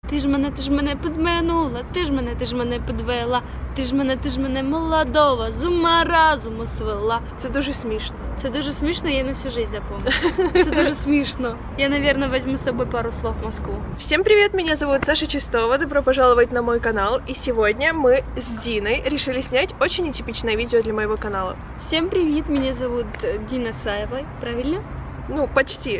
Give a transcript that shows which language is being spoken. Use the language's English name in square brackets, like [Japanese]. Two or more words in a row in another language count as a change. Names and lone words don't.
[Ukrainian] Ти ж мене підменула, ти ж мене підвела, ти ж мене молодого з ума разуму свела. Це дуже смішно. Це дуже смішно, [Russian] я на всю жизнь запомню. [Ukrainian] Це дуже смешно. [Russian] Я, наверное, возьму с собой пару слов в Москву. Всем привет, меня зовут Саша Чистова, добро пожаловать на мой канал. И сегодня мы с Диной решили снять очень нетипичное видео для моего канала. Всем привет, меня зовут Дина Саева, правильно? Ну, почти.